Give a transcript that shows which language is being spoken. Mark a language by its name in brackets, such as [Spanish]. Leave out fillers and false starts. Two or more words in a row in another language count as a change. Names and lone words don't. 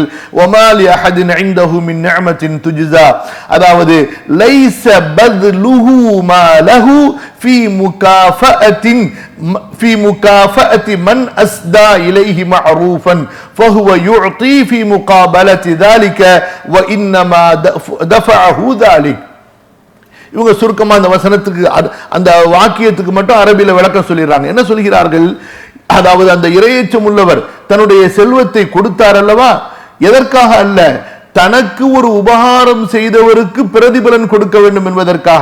[Arabic] وما لأحد عنده من نعمة تجزى, அதாவது ليس بذله ماله في مكافأة من أسدى إليه معروفا فهو يعطي في مقابلة ذلك وانما دفعه ذلك. [Tamil] இவங்க சுருக்கமா அந்த வசனத்துக்கு அந்த வாக்கியத்துக்கு மட்டும் அரபியில விளக்கம் சொல்லிடுறாங்க. என்ன சொல்கிறார்கள்? அதாவது அந்த இறையச்சம் உள்ளவர் தன்னுடைய செல்வத்தை கொடுத்தார் அல்லவா, எதற்காக அல்ல, தனக்கு ஒரு உபகாரம் செய்தவருக்கு பிரதிபலன் கொடுக்க வேண்டும் என்பதற்காக.